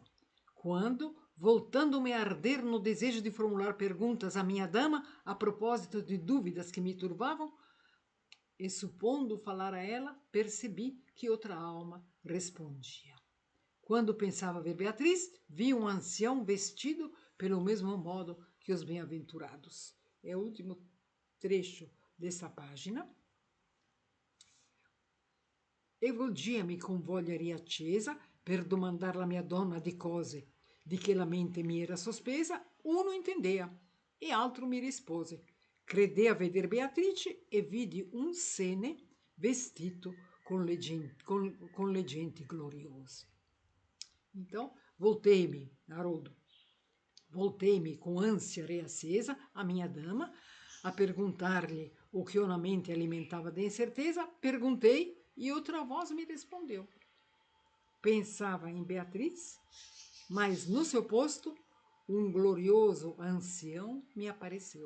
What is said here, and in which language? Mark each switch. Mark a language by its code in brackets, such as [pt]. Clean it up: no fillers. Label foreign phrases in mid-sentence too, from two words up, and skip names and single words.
[pt] Quando, voltando-me a arder no desejo de formular perguntas à minha dama a propósito de dúvidas que me turbavam, e supondo falar a ela, percebi que outra alma respondia. Quando pensava ver Beatriz, vi um ancião vestido pelo mesmo modo que os bem-aventurados. É o último trecho dessa página. [it] E volgia-me con voglia riaccesa per domandar la mia donna di cose di che la mente mi era sospesa, uno intendea e altro mi rispose. Credea veder Beatrice e vidi un sene vestito con le genti gloriose. [pt] Então, voltei-me, Haroldo, voltei-me com ânsia reacesa à minha dama, a perguntar-lhe o que eu na mente alimentava de incerteza. Perguntei e outra voz me respondeu. Pensava em Beatriz, mas no seu posto um glorioso ancião me apareceu.